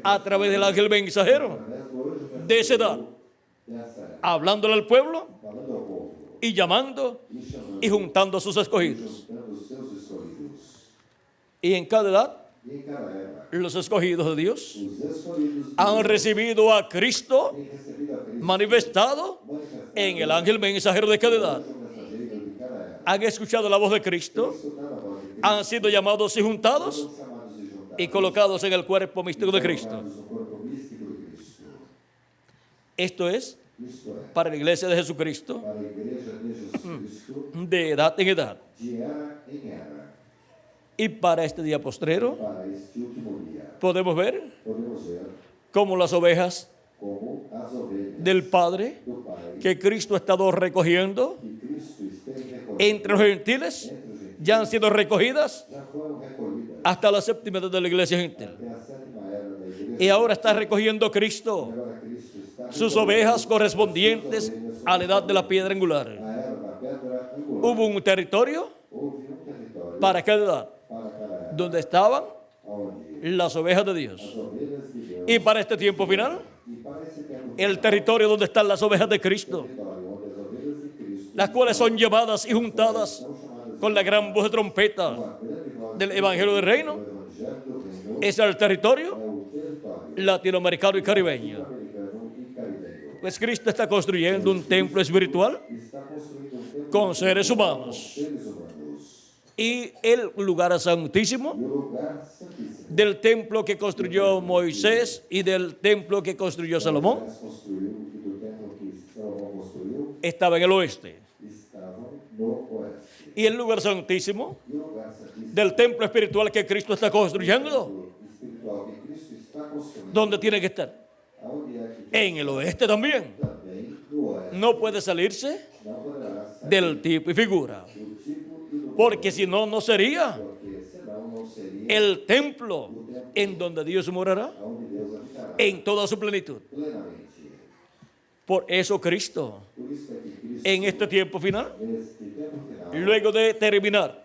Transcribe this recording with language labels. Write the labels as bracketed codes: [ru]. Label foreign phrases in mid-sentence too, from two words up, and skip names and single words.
[es] a través del ángel mensajero, [pt] através do anjo [es] de esa edad, [pt] dessa era, [es] hablándole al pueblo [pt] falando ao povo [es] y llamando [pt] e chamando [es] y juntando a sus [pt] e [es] escogidos. [pt] juntando os seus escolhidos. [es] Y en cada edad, [pt] E em cada era, [es] los escogidos de Dios [pt] os escolhidos de [es] han [pt] Deus [es] recibido a Cristo [pt] têm recebido a Cristo [es] manifestado [pt] manifestado [es] en el ángel mensajero de cada edad. [pt] anjo mensageiro de cada era. [es] Han escuchado la voz de Cristo, [pt] Escutar a voz de Cristo, [es] han sido llamados y juntados [pt] são chamados e juntados, [es] y colocados en el cuerpo místico de Cristo. [pt] colocados no corpo místico de Cristo. [es] Esto es [pt] Isto é, [es] para la iglesia de Jesucristo [pt] para a igreja de Jesus Cristo, [es] de edad en edad. [pt] de era em era, [es] Y para este día postrero [pt] para este último dia. [es] podemos ver [pt] Podemos ver [es] cómo las ovejas [pt] como as ovelhas [es] del Padre [pt] do Pai, [es] que Cristo ha estado recogiendo [pt] que Cristo esteja recolhido [es] entre los gentiles [pt] entre os gentiles, [es] ya han sido recogidas [pt] já foram recolhidas [es] hasta la séptima edad de la iglesia gentil. [pt] até a sétima era da igreja. [es] Y ahora está recogiendo Cristo [pt] Agora Cristo está [es] sus [pt] recolhendo [es] ovejas [pt] as [es] correspondientes [pt] suas ovelhas [es] a la edad de la piedra angular. [pt] a era da pedra angular. [es] Hubo un territorio [pt] Houve um território [es] para cada edad [pt] para cada era, [es] donde estaban [pt] onde [es] las ovejas de [pt] as [es] Dios. [pt] ovelhas de Deus, [es] Y para este tiempo final, [pt] e para esse tempo [es] el territorio donde están las ovejas de Cristo, [pt] território onde as ovelhas de Cristo [es] las cuales son llevadas y juntadas [pt] são chamadas [es] con la gran voz de trompeta [pt] com a grande voz [es] del Evangelio del Reino, [pt] do Evangelho do Reino, [es] es el territorio [pt] é o território [es] latinoamericano y caribeño. [pt] americano [es] Pues Cristo está construyendo un templo espiritual [pt] está construindo um templo [es] con seres [pt] com [es] humanos. [pt] seres humanos. [es] Y el lugar santísimo [pt] E o lugar santíssimo. [es] del templo que construyó Moisés y del templo que construyó Salomón [pt] Moisés construiu e do templo que Salomão construiu [es] estaba en el oeste. [pt] estavam no oeste. [es] Y el lugar santísimo [pt] E o lugar santíssimo [es] del templo espiritual que Cristo está construyendo, [pt] espiritual que Cristo está construindo. [es] ¿dónde tiene que estar? [pt] Aonde é que [es] En el oeste también. [pt] também no oeste [es] No puede salirse [pt] não poderá sair [es] del tipo y figura, [pt] do tipo e do [es] porque si no, no sería [pt] porque senão não seria [es] el templo en donde Dios morará [pt] aonde Deus habitará [es] en toda su plenitud. [pt] plenamente. [es] Por eso Cristo, [pt] Por isso é que Cristo, [es] en este tiempo final, [pt] neste tempo final, [es] luego de terminar